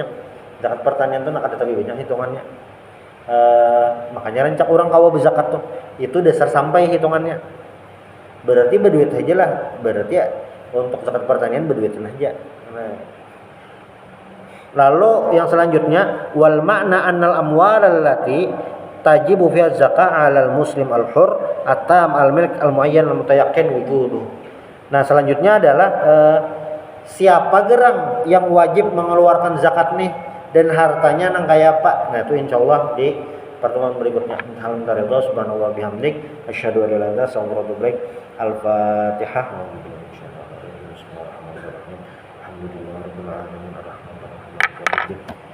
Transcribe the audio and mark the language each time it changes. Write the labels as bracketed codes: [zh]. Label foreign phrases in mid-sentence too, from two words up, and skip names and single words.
[bjn] Zakat pertanian itu ada tapi banyak hitungannya. Makanya rancak orang kawa berzakat tuh. Itu dasar sampai hitungannya. Berarti berduit aja lah. Berarti ya untuk zakat pertanian berduit aja. Nah. Lalu yang selanjutnya [ar] والمعنى أن الأموال التي تجب فيها الزكاة على المسلم الحر التام الملك المعين المتيقن وجوده. [bjn] Nah, selanjutnya adalah siapa gerang yang wajib mengeluarkan zakat nih dan hartanya nang kaya apa. Nah, itu insyaallah di pertemuan berikutnya. [ar] الحمد لله سبحان الله بحمدك أشهد أن لا إله إلا الله وأشهد أن محمدا الفاتحة. الحمد لله رب العالمين الرحمن الرحيم.